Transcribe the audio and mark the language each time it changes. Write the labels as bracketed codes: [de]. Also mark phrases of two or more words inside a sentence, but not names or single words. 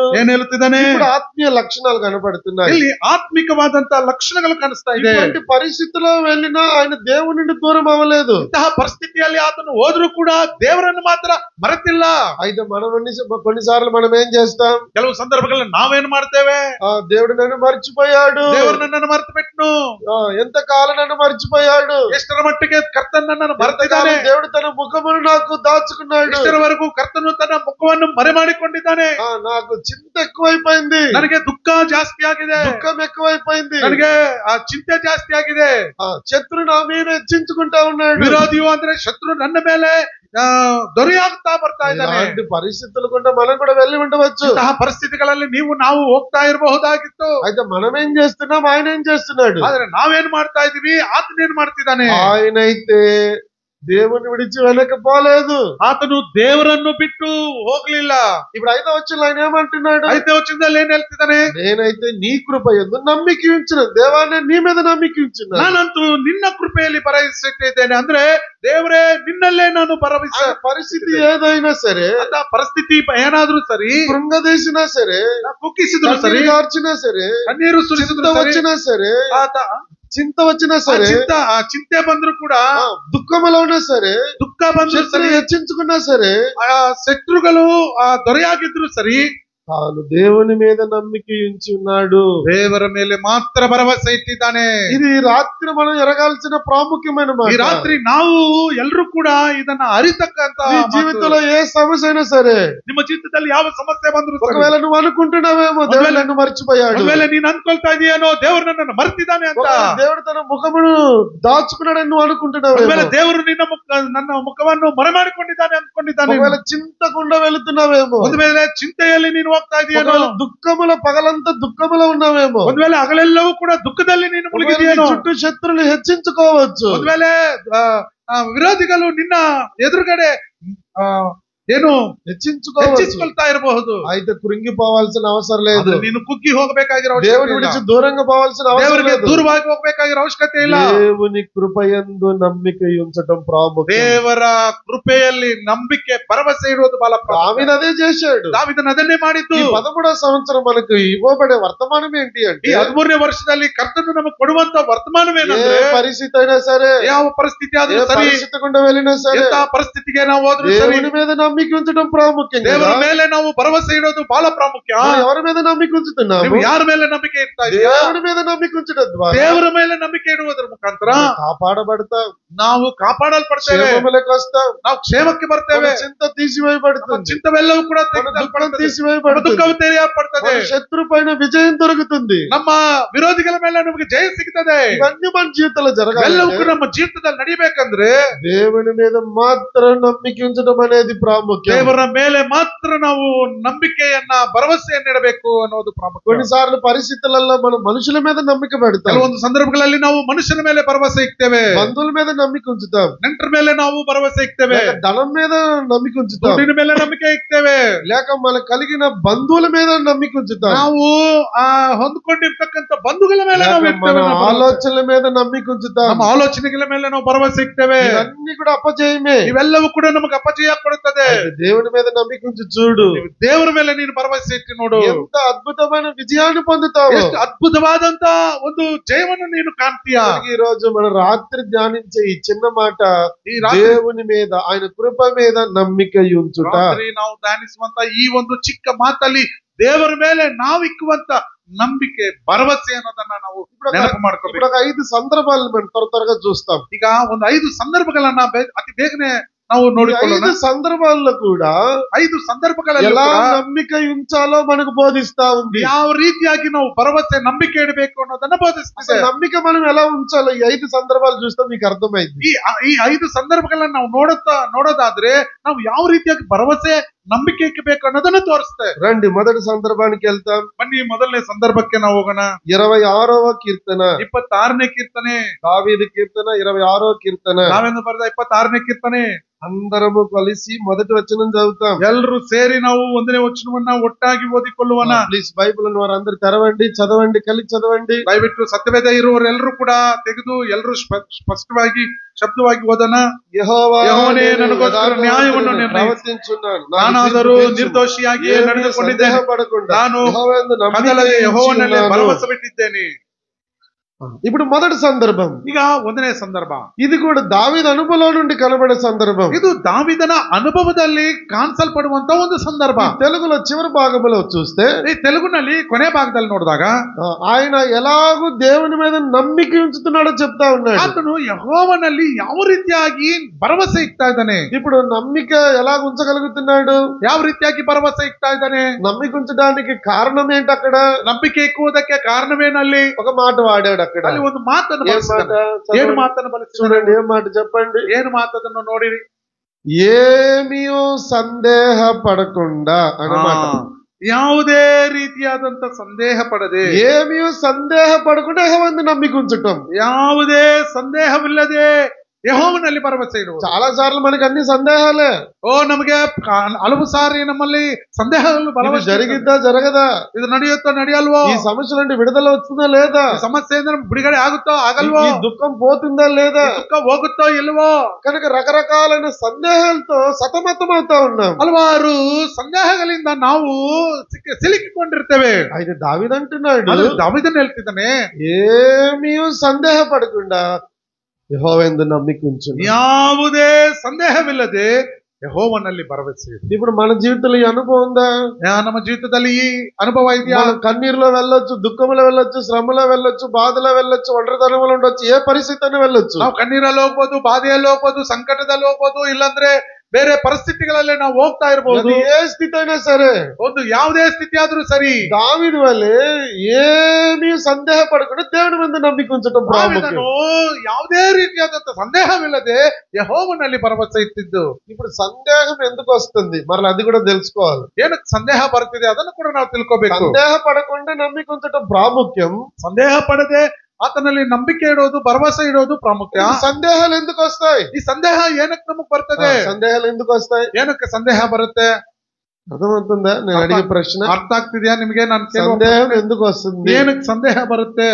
[kn] ಏನ್ ಹೇಳುತ್ತಿದ್ದಾನೆ? [te] ఇప్పుడు ఆత్మీయ లక్షణాలు కనబడుతున్నాయి. [kn] ಇಲ್ಲಿ ಆತ್ಮಿಕವಾದಂತ ಲಕ್ಷಣಗಳು ಕಾಣಿಸ್ತಾ ಇದೆ. [te] ఇటువంటి పరిస్థితిలో వెళ్ళినా ఆయన దేవుని నుండి దూరం అవ్వలేదు. [kn] ಇಂತಹ ಪರಿಸ್ಥಿತಿಯಲ್ಲಿ ಆತನು ಹೋದ್ರೂ ಕೂಡ ದೇವರನ್ನು ಮಾತ್ರ ಮರೆತಿಲ್ಲ. [te] అయితే మనం కొన్నిసార్లు మనం ఏం చేస్తాం? [kn] ಕೆಲವು ಸಂದರ್ಭಗಳಲ್ಲಿ ನಾವೇನ್ ಮಾಡ್ತೇವೆ? [te] దేవుడు నన్ను మర్చిపోయాడు, [kn] ದೇವರು ನನ್ನನ್ನು ಮರೆತು ಬಿಟ್ನು, [te] ఎంతకాలం నన్ను మర్చిపోయాడు. [kn] ಎಷ್ಟರ ಮಟ್ಟಿಗೆ ಕರ್ತನು ನನ್ನನ್ನು ಮರೆತಿದ್ದಾನೆ. [te] దేవుడు తన ముఖమును నాకు దాచుకున్నాడు. [kn] ಇಷ್ಟರ ವರೆಗೂ ಕರ್ತನು ತನ್ನ ಮುಖವನ್ನು ಮರೆ ಮಾಡಿಕೊಂಡಿದ್ದಾನೆ. [te] నాకు చింత ఎక్కువైపోయింది. [kn] ನನಗೆ ದುಃಖ ಜಾಸ್ತಿ ಆಗಿದೆ. [te] దుఃఖం ఎక్కువైపోయింది. [kn] ನನಗೆ ಆ ಚಿಂತೆ ಜಾಸ್ತಿ ಆಗಿದೆ. [te] శత్రు నా మీద హెచ్చించుకుంటా ఉన్నాడు. [kn] ವಿರೋಧಿಯು ಅಂದ್ರೆ ಶತ್ರು ನನ್ನ ಮೇಲೆ ದೊರೆಯಾಗ್ತಾ ಬರ್ತಾ ಇದ್ದಾನೆ. [te] ఇలాంటి పరిస్థితులు కూడా మనం కూడా వెళ్ళి ఉండవచ్చు. [kn] ಇಂತಹ ಪರಿಸ್ಥಿತಿಗಳಲ್ಲಿ ನಾವು ಹೋಗ್ತಾ ಇರಬಹುದಾಗಿತ್ತು. [te] అయితే మనం ఏం చేస్తున్నాం, ఆయన ఏం చేస్తున్నాడు? [kn] ಆದ್ರೆ ನಾವೇನ್ ಮಾಡ್ತಾ ಇದೀವಿ, ಆತನೇನ್ ಮಾಡ್ತಿದ್ದಾನೆ? [te] ఆయనైతే దేవుని విడిచి వెళ్ళకపోలేదు. [kn] ಆತನು ದೇವರನ್ನು ಬಿಟ್ಟು ಹೋಗ್ಲಿಲ್ಲ. [te] ఇప్పుడు 5వ వచనంలో ఆయన ఏమంటున్నాడు? [kn] 5వ వచನದಲ್ಲಿ ಏನ್ ಹೇಳ್ತಿದ್ದಾನೆ? [te] నేనైతే నీ కృప యందు ನಂಬಿಕೆ ఉంచిన దేవాన్ని నీ మీద ನಂಬಿಕೆ ఉంచిన [kn] ನಾನಂತೂ ನಿನ್ನ ಕೃಪೆಯಲ್ಲಿ ಭರವಸೆಟ್ಟಿದ್ದೇನೆ. ಅಂದ್ರೆ ದೇವರೇ ನಿನ್ನಲ್ಲೇ ನಾನು ಭರವಸೆ. [te] పరిస్థితి ఏదైనా సరే, [kn] ಅಂತ ಪರಿಸ್ಥಿತಿ ಏನಾದ್ರೂ ಸರಿ, [te] కృంగదీసినా సరే, [kn] ಕುಕ್ಕಿಸಿದ್ರು ಸರಿ, [te] కార్చినా సరే, [kn] ಕಣ್ಣೀರು ಸುರಿಸಿದ್ರು [te] వచ్చినా సరే, చింత వచ్చినా సరే, [kn] చింತೆ ಬಂದ್ರು ಕೂಡ, [te] దుఃఖములో ఉన్నా సరే, [kn] ದುಃಖ ಬಂದ್ರು ಸರಿ, [te] హెచ్చించుకున్నా సరే, [kn] శత్రుಗಳು ದೊರೆಯಾಗಿದ್ರು ಸರಿ, [te] తాను దేవుని మీద నమ్మిక ఉంచి ఉన్నాడు. [kn] ದೇವರ ಮೇಲೆ ಮಾತ್ರ ಭರವಸೆ ಇಟ್ಟಿದ್ದಾನೆ. [te] ఇది రాత్రి మనం ఎరగాల్సిన ప్రాముఖ్యమైన మాట. [kn] ಈ ರಾತ್ರಿ ನಾವು ಎಲ್ಲರೂ ಕೂಡ ಇದನ್ನ ಅರಿತಕ್ಕಂತ. [te] నీ జీవితంలో ఏ సమస్య అయినా సరే, [kn] ನಿಮ್ಮ ಜೀವಿತದಲ್ಲಿ ಯಾವ ಸಮಸ್ಯೆ ಬಂದ್ರು, [te] ఒకవేళ నువ్వు అనుకుంటున్నావేమో దేవుడు నన్ను మర్చిపోయాడు, [kn] ఒకవేళ ನೀನು ಅನ್ಕೊಳ್ತಾ ಇದೀಯೇನೋ ದೇವರು ನನ್ನನ್ನು ಮರ್ತಿದ್ದಾನೆ ಅಂತ, [te] దేవుడు తన ముఖమును దాచుకున్నాడని నువ్వు అనుకుంటున్నావు, [kn] ఒకవేళ ದೇವರು ನನ್ನ ಮುಖವನ್ನು ಮರೆ ಮಾಡಿಕೊಂಡಿದ್ದಾನೆ ಅನ್ಕೊಂಡಿದ್ದಾನೆ, [te] ఒకవేళ చింతకుండా వెళుతున్నావేమో, [kn] ಒಂದು ವೇಳೆ ಚಿಂತೆಯಲ್ಲಿ ನೀನು ಹೋಗ್ತಾ ಇದೆಯೇನೋ, [te] దుఃఖముల పగలంతా దుఃఖములో ఉన్నావేమో, [kn] ಒಂದು ವೇಳೆ ಹಗಲೆಲ್ಲವೂ ಕೂಡ ದುಃಖದಲ್ಲಿ ನೀನು ಮುಳುಗಿದೆಯೇನೋ, [te] చుట్టూ శత్రులు హెచ్చించుకోవచ్చు, [kn] ಒಂದು ವೇಳೆ ವಿರೋಧಿಗಳು ನಿನ್ನ ಎದುರುಗಡೆ ಏನು ಹೆಚ್ಚಿಸಿಕೊಳ್ತಾ ಇರಬಹುದು. [te] అయితే కృంగిపోవాల్సిన అవసరం లేదు. [kn] ನೀನು ಕುಗ್ಗಿ ಹೋಗಬೇಕಾಗಿರೋ [te] దేవుని విడిచి దూరంగా పోవాల్సిన అవసరం లేదు. [kn] ದೂರವಾಗಿ ಹೋಗಬೇಕಾಗಿರೋ ಅವಶ್ಯಕತೆ ಇಲ್ಲ. [te] దేవుని కృపయందు నమ్మిక ఉంచడం ప్రాముఖ్యం. [kn] ದೇವರ ಕೃಪೆಯಲ್ಲಿ ನಂಬಿಕೆ ಭರವಸೆ ಇರುವುದು ಬಹಳ ಪ್ರಾಮುಖ್ಯ. [te] దావీదు అదే చేశాడు. [kn] దావీದನು ಅದನ್ನೇ ಮಾಡಿದ್ದು. [te] ఈ 13వ సంవత్సరం మనకు ఇవ్వబడే వర్తమానం ఏంటి అంటే, [kn] ಈ 13ನೇ ವರ್ಷದಲ್ಲಿ ಕರ್ತನು ನಮಗೆ ಕೊಡುವಂತ ವರ್ತಮಾನವೇನಂದ್ರೆ, [te] ఏ పరిస్థితి అయినా సరే, [kn] ಯಾವ ಪರಿಸ್ಥಿತಿ ಆದ್ರೂ ಸರಿ, [te] పరిస్థితి గుండా వెళ్ళినా సరే, [kn] ಎಂತ ಪರಿಸ್ಥಿತಿಗೆ ನಾವು ಹೋದ್ರೂ ಸರಿ, [te] దేవుని మీద నమ్మిక ఉంచడం ప్రాముఖ్యం. [kn] ದೇವರ ಮೇಲೆ ನಾವು ಭರವಸೆ ಇಡೋದು ಬಹಳ ಪ್ರಾಮುಖ್ಯ. [te] ఎవరి మీద నమ్మిక ఉంచుతున్నాము? [kn] ನೀವು ಯಾರ ಮೇಲೆ ನಂಬಿಕೆ ಇಡ್ತಾ ಇದ್ದೀರಾ? [te] దేవుని మీద నమ్మిక ఉంచడం ద్వారా [kn] ದೇವರ ಮೇಲೆ ನಂಬಿಕೆ ಇಡುವುದರ ಮುಖಾಂತರ [te] కాపాడబడతాం, [kn] ನಾವು ಕಾಪಾಡಲ್ಪಡ್ತೇವೆ, [te] క్షేమములకు వస్తాం, [kn] ನಾವು ಕ್ಷೇಮಕ್ಕೆ ಬರ್ತೇವೆ, [te] చింత తీసివేయబడుతుంది, [kn] ಚಿಂತವೆಲ್ಲವೂ ಕೂಡ [te] దుఃఖం తీసివేయబడుతుంది, [kn] ದುಃಖವು ತೆರೆಯಲ್ಪಡ್ತದೆ, [te] శత్రు పైన విజయం దొరుకుతుంది, [kn] ನಮ್ಮ ವಿರೋಧಿಗಳ ಮೇಲೆ ನಮಗೆ ಜಯ ಸಿಗ್ತದೆ. [te] ఇవన్నీ మన జీవితంలో జరగాలి. [kn] ಎಲ್ಲವೂ ಕೂಡ ನಮ್ಮ ಜೀವಿತದಲ್ಲಿ ನಡಿಬೇಕಂದ್ರೆ [te] దేవుని మీద మాత్రం నమ్మిక ఉంచడం అనేది ప్రాముఖ్యం. [kn] ದೇವರ ಮೇಲೆ ಮಾತ್ರ ನಾವು ನಂಬಿಕೆಯನ್ನ ಭರವಸೆಯನ್ನಿಡಬೇಕು ಅನ್ನೋದು ಪ್ರಾಮುಖ್ಯ. [te] కొన్నిసార్లు పరిస్థితులలో మనం మనుషుల మీద నమ్మిక పెడతాం, [kn] ಕೆಲವೊಂದು ಸಂದರ್ಭಗಳಲ್ಲಿ ನಾವು ಮನುಷ್ಯನ ಮೇಲೆ ಭರವಸೆ ಇಕ್ತೇವೆ, [te] బంధువుల మీద నమ్మిక ఉంచుతాం, [kn] ನೆಂಟರ ಮೇಲೆ ನಾವು ಭರವಸೆ ಇಕ್ತೇವೆ, [te] ధనం మీద నమ్మిక ఉంచుతాం, [kn] ದುಡ್ಡಿನ ಮೇಲೆ ನಂಬಿಕೆ ಇಕ್ತೇವೆ, [te] లేక మనకు కలిగిన బంధువుల మీద నమ్మిక ఉంచుతాం, [kn] ನಾವು ಹೊಂದ್ಕೊಂಡಿರ್ತಕ್ಕಂಥ ಬಂಧುಗಳ ಮೇಲೆ ನಾವು [te] మన [kn] ಇರ್ತೇವೆ, [te] ఆలోచనల మీద నమ్మిక ఉంచుతాం, [kn] ನಮ್ಮ ಆಲೋಚನೆಗಳ ಮೇಲೆ ನಾವು ಭರವಸೆ ಇಕ್ತೇವೆ. [te] ఇవన్నీ కూడా అపజయమే. [kn] ಇವೆಲ್ಲವೂ ಕೂಡ ನಮಗೆ ಅಪಜಯ ಕೊಡುತ್ತದೆ. [te] దేవుని మీద నమ్మిక ఉంచి చూడు, [kn] ದೇವರ ಮೇಲೆ ನೀನು ಭರವಸೆ ಇಟ್ಟು ನೋಡು, [te] ఎంత అద్భుతమైన విజయాన్ని పొందుతావు, [kn] ಎಷ್ಟು అద్భుతವಾದಂತ ಒಂದು ಜಯವನ್ನು ನೀನು ಕಾಣ್ತೀಯ. [te] ఈ రోజు మన రాత్రి ధ్యానించే ఈ చిన్న మాట, [kn] ಈ ರಾತ್ರಿ [te] దేవుని మీద ఆయన కృప మీద నమ్మిక ఉంచుట. [kn] ನಾವು ಧ್ಯಾನಿಸುವಂತ ಈ ಒಂದು ಚಿಕ್ಕ ಮಾತಲ್ಲಿ ದೇವರ ಮೇಲೆ ನಾವು ಇಕ್ಕುವಂತ ನಂಬಿಕೆ ಭರವಸೆ ಅನ್ನೋದನ್ನ ನಾವು ನೆನಪು ಮಾಡ್ಕೋಬೇಕು. [te] ఇప్పుడు ఒక 5 సందర్భాలను మనం త్వరగా చూస్తాం. [kn] ಈಗ ಒಂದು 5 ಸಂದರ್ಭಗಳನ್ನ ಅತಿ ಬೇಗನೆ ನಾವು ನೋಡಿಕೊಳ್ಳೋಣ. [te] 5 సందర్భాల్లో కూడా [kn] 5 ಸಂದರ್ಭಗಳಲ್ಲಿ [te] ఎలా నమ్మిక ఉంచాలో మనకు బోధిస్తా ఉంది. [kn] ಯಾವ ರೀತಿಯಾಗಿ ನಾವು ಭರವಸೆ ನಂಬಿಕೆ ಇಡಬೇಕು ಅನ್ನೋದನ್ನ ಬೋಧಿಸ್ತದೆ. [te] నమ్మిక మనం ఎలా ఉంచాలో ఈ 5 సందర్భాలు చూస్తే మీకు అర్థమైంది. [kn] ಈ 5 ಸಂದರ್ಭಗಳನ್ನ ನಾವು ನೋಡೋದಾದ್ರೆ ನಾವು ಯಾವ ರೀತಿಯಾಗಿ ಭರವಸೆ ನಂಬಿಕೆ ಇಕ್ಕಬೇಕು ಅನ್ನೋದನ್ನ ತೋರಿಸ್ತೇವೆ. [te] రండి మొదటి సందర్భానికి వెళ్తాం. [kn] ಬನ್ನಿ ಮೊದಲನೇ ಸಂದರ್ಭಕ್ಕೆ ನಾವು ಹೋಗೋಣ. [te] 26వ కీర్తన, [kn] 26ನೇ ಕೀರ್ತನೆ, [te] దావీదు కీర్తన 26వ కీర్తన. [kn] ನಾವೇನು ಬರೆದ 26ನೇ ಕೀರ್ತನೆ. [te] అందరము కలిసి మొదటి వచనం చదువుతాం. [kn] ಎಲ್ಲರೂ ಸೇರಿ ನಾವು 1ನೇ ವಚನವನ್ನ ಒಟ್ಟಾಗಿ ಓದಿಕೊಳ್ಳುವನ. [te] ప్లీజ్ బైబిల్ వారందరూ తెరవండి, చదవండి, కలిసి చదవండి. [kn] ದಯವಿಟ್ಟು ಸತ್ಯವೇದ ಇರುವವರೆಲ್ಲರೂ ಕೂಡ ತೆಗೆದು ಎಲ್ಲರೂ ಸ್ಪಷ್ಟವಾಗಿ ಶಬ್ದವಾಗಿ ಓದೋಣ. ಯೆಹೋವನೇ ನನಗೋಸ್ಕರ ನ್ಯಾಯವನ್ನು ಪ್ರವರ್ತಿಸುತ್ತಾನೆ, ನಾನಾದರೂ ನಿರ್ದೋಷಿಯಾಗಿ ನಡೆದುಕೊಂಡಿದ್ದೇನೆ, ನಾನು ಕದಲದೆ ಯೆಹೋವನಲ್ಲೇ ಭರವಸೆ ಬಿಟ್ಟಿದ್ದೇನೆ. [te] ఇప్పుడు మొదటి సందర్భం, [kn] ಈಗ ಒಂದನೇ ಸಂದರ್ಭ, [te] ఇది కూడా దావీదు అనుభవం నుండి కనబడే సందర్భం. [kn] ಇದು ದಾವೀದನ ಅನುಭವದಲ್ಲಿ ಕಾಣಿಸಲ್ಪಡುವಂತ ಒಂದು ಸಂದರ್ಭ. [te] తెలుగులో చివరి భాగంలో చూస్తే, [kn] ಈ ತೆಲುಗುನಲ್ಲಿ ಕೊನೆ ಭಾಗದಲ್ಲಿ ನೋಡಿದಾಗ [te] ఆయన ఎలాగూ దేవుని మీద నమ్మిక ఉంచుతున్నాడో చెప్తా ఉన్నాడు. [kn] ಆತನು ಯೆಹೋವನಲ್ಲಿ ಯಾವ ರೀತಿಯಾಗಿ ಭರವಸೆ ಇಕ್ತಾ ಇದ್ದಾನೆ. [te] ఇప్పుడు నమ్మిక ఎలా ఉంచగలుగుతున్నాడు? [kn] ಯಾವ ರೀತಿಯಾಗಿ ಭರವಸೆ ಇಕ್ತಾ ಇದ್ದಾನೆ? [te] నమ్మిక ఉంచడానికి కారణం ఏంటి? అక్కడ [kn] ನಂಬಿಕೆ ಇಕ್ಕುವುದಕ್ಕೆ ಕಾರಣವೇನಲ್ಲಿ? [te] ఒక మాట వాడాడు అక్కడ. [kn] ಅಲ್ಲಿ ಒಂದು ಮಾತನ್ನು [te] ఏం మాట? [kn] ಬಳಸಿದ್ದಾನೆ. ಏನು ಮಾತನ್ನು ಬಳಸಿದ್ದಾನೆ? [te] చూడండి, ఏం మాట చెప్పండి. [kn] ಏನು ಮಾತನ್ನು ನೋಡಿರಿ. [te] ఏమీ సందేహ పడకుండా అన్నమాట. [kn] ಯಾವುದೇ ರೀತಿಯಾದಂತ ಸಂದೇಹ ಪಡದೆ, [te] ఏమీ సందేహ పడకుండా యెహోవాను నమ్మిక ఉంచటం, [kn] ಯಾವುದೇ ಸಂದೇಹವಿಲ್ಲದೆ ಯೆಹೋವನಲ್ಲಿ ಭರವಸೆ ಇಡುವುದು. [te] చాలా సార్లు మనకి అన్ని సందేహాలే. [kn] ನಮಗೆ ಹಲವು ಸಾರಿ ನಮ್ಮಲ್ಲಿ ಸಂದೇಹಗಳು ಬಲವಾಗಿ [te] జరిగిద్దా జరగదా, [kn] ಇದು ನಡೆಯುತ್ತೋ ನಡೆಯಲ್ವೋ, [te] ఈ సమస్య నుండి విడుదల వస్తుందా లేదా, [kn] ಸಮಸ್ಯೆಯಿಂದ ಬಿಡುಗಡೆ ಆಗುತ್ತೋ ಆಗಲ್ವೋ, [te] ఈ దుఃఖం పోతుందా లేదా, [kn] ದುಃಖ ಹೋಗುತ್ತೋ ಇಲ್ವೋ. [te] కనుక రకరకాలైన సందేహాలతో సతమతం అవుతా ఉన్నాం. [kn] ಹಲವಾರು ಸಂದೇಹಗಳಿಂದ ನಾವು ಸಿಲುಕಿಕೊಂಡಿರ್ತೇವೆ. [te] అయితే దావీదు అంటున్నాడు, [kn] దావీದನು ಹೇಳ್ತಿದ್ದಾನೆ, [te] ఏమీ సందేహ పడకుండా యెహోవాయందు నమ్మిక ఉంచు. [kn] ಯಾವುದೇ ಸಂದೇಹವಿಲ್ಲದೆ ಯೆಹೋವನಲ್ಲಿ ಭರವಸೆ. [te] ఇప్పుడు మన జీవితంలో ఈ అనుభవం ఉందా? [kn] ನಮ್ಮ ಜೀವಿತದಲ್ಲಿ ಈ ಅನುಭವ ಇದೆಯಾ? [te] మనం కన్నీరులో వెళ్ళొచ్చు, దుఃఖంలో వెళ్ళొచ్చు, శ్రమలో వెళ్ళొచ్చు, బాధలో వెళ్ళొచ్చు, ఒంటరితనంలో ఉండొచ్చు, ఏ పరిస్థితి అయినా వెళ్ళొచ్చు. [kn] ನಾವು ಕಣ್ಣೀರಲ್ಲಿ ಹೋಗ್ಬೋದು, ಬಾಧೆಯಲ್ಲಿ ಹೋಗ್ಬೋದು, ಸಂಕಟದಲ್ಲಿ ಹೋಗ್ಬೋದು, ಇಲ್ಲಾಂದ್ರೆ ಬೇರೆ ಪರಿಸ್ಥಿತಿಗಳಲ್ಲಿ ನಾವು ಹೋಗ್ತಾ ಇರಬಹುದು. [te] ఏ స్థితి అయినా సరే, [kn] ಒಂದು ಯಾವುದೇ ಸ್ಥಿತಿ ಆದ್ರೂ ಸರಿ, [te] దావీదు వలె ఏమీ సందేహ పడకుండా దేవుని మీద నమ్మిక ఉంచటం ప్రాముఖ్యం. [kn] ಯಾವುದೇ ರೀತಿಯಾದಂತ ಸಂದೇಹವಿಲ್ಲದೆ ಯೆಹೋವನಲ್ಲಿ ಭರವಸೆ ಇಟ್ಟಿದ್ದು. [te] ఇప్పుడు సందేహం ఎందుకు వస్తుంది, మరలా అది కూడా తెలుసుకోవాలి. [kn] ಏನಕ್ಕೆ ಸಂದೇಹ ಬರ್ತಿದೆ ಅದನ್ನು ಕೂಡ ನಾವು ತಿಳ್ಕೋಬೇಕು. [te] సందేహ పడకుండా నమ్మిక ఉంచటం ప్రాముఖ్యం. [kn] ಸಂದೇಹ ಪಡದೆ ಆತನಲ್ಲಿ ನಂಬಿಕೆ ಇಡೋದು, ಭರವಸೆ ಇಡೋದು ಪ್ರಾಮುಖ್ಯ. [te] సందేహాలు ఎందుకు వస్తాయి? [kn] ಈ ಸಂದೇಹ ಏನಕ್ಕೆ ನಮಗ್ ಬರ್ತದೆ? [te] సందేహాలు ఎందుకు వస్తాయి? [kn] ಏನಕ್ಕೆ ಸಂದೇಹ ಬರುತ್ತೆ? [te] అర్థమవుతుందా నేను అడిగే ప్రశ్న? [kn] అర్థ ಆಗ್ತಿದ್యా నిಮಗೆ? ನಾನು [te] సందేహం ఎందుకు వస్తుంది? [kn] ಏನಕ್ಕೆ సందేಹ ಬರುತ್ತೆ?